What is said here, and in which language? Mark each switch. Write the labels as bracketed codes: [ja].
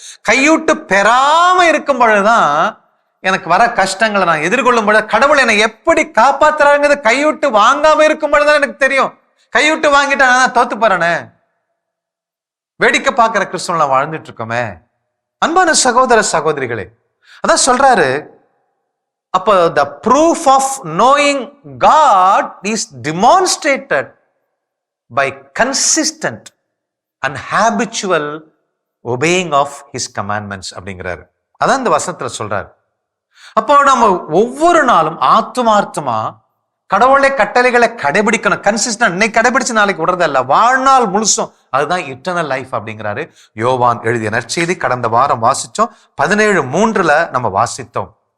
[ta] கையூட்டு பெறாம இருக்கும் பொழுதுதான் எனக்கு வர கஷ்டங்களை நான் எதிர்கொள்ளும் பொழுது கடவுள் என்னை எப்படி காப்பாத்துறாங்கிறது கையூட்டு வாங்காம இருக்கும் பொழுதுதான் எனக்கு தெரியும். கையூட்டு வாங்கிட்டா நான் தோத்து போறேனே, வேடிக்கை பார்க்கிற கிறிஸ்துவ வாழ்ந்துட்டு இருக்கோமே. அன்பான சகோதர சகோதரிகளே, அதான் சொல்றாரு. அப்ப [en] the proof of knowing God is demonstrated by consistent and habitual obeying of his commandments [ta] அப்படிங்கிறாரு. அதான் இந்த வசனத்துல சொல்றாரு. அப்போ நம்ம ஒவ்வொரு நாளும் ஆத்துமார்த்தமா கடவுளை கட்டளைகளை கடைபிடிக்கணும். கன்சிஸ்டன்ட், இன்னைக்கு கடைபிடிச்சு நாளைக்கு விடுறதல்ல, வாழ்நாள் முழுசும். அதுதான் இட்டர்னல் லைஃப் அப்படிங்கிறாரு. யோவான் எழுதிய நற்செய்தி கடந்த வாரம் வாசிச்சோம். 17:3 நம்ம வாசித்தோம்.